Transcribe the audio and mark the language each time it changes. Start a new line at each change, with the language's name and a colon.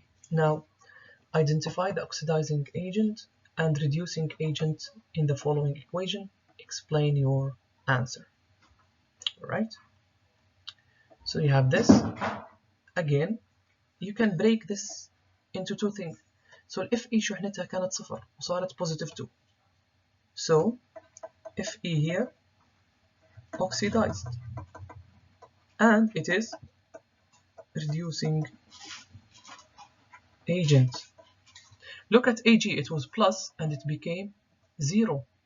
English: Now identify the oxidizing agent and reducing agent in the following equation. Explain your answer. All right. So you have this. Again, you can break this into two things.
Arabic: So ال Fe شحنتها كانت صفر وصارت positive 2.
English: So Fe here oxidized and it is reducing agent. Look at Ag, it was plus and it became 0.